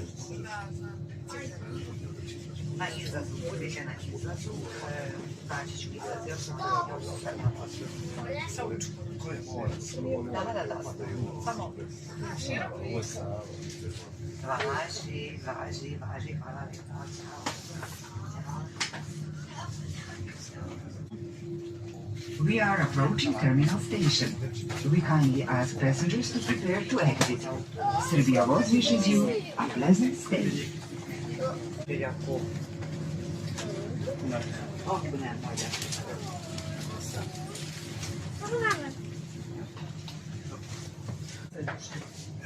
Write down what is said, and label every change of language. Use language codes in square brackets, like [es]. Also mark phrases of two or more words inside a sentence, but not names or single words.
[sr] Na izlazu, budete na izlazu, naći ću izlaz, još sam sa učkom. Da. Samo. Važi, hvala lijepa. [en] We are approaching terminal station. We kindly ask passengers to prepare to exit. Srbija voz wishes you a pleasant stay. [hu] Akkor nem magyar. Köszönöm.